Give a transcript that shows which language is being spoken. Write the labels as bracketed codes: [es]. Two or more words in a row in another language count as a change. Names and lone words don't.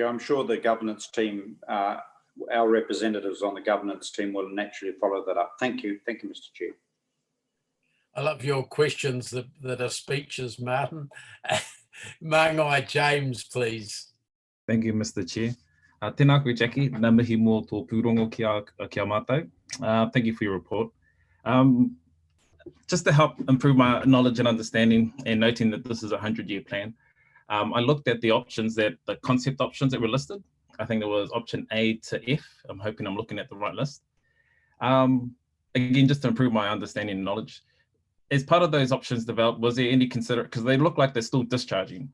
[en] I'm sure the governance team, our representatives on the governance team, will naturally follow that up. Thank you. Thank you, Mr. Chair. I love your questions that are speeches, Martin. Mangai James, please. Thank you, Mr. Chair. [mi] Tēnā koe, Jackie. Nā mihi mō tō pūrongo kia mātou. [en] Thank you for your report. Just to help improve my knowledge and understanding, and noting that this is a 100-year plan, I looked at the options, the concept options that were listed. I think there was option A to F. I'm hoping I'm looking at the right list. Again, just to improve my understanding and knowledge, as part of those options developed, was there any because they look like they're still discharging.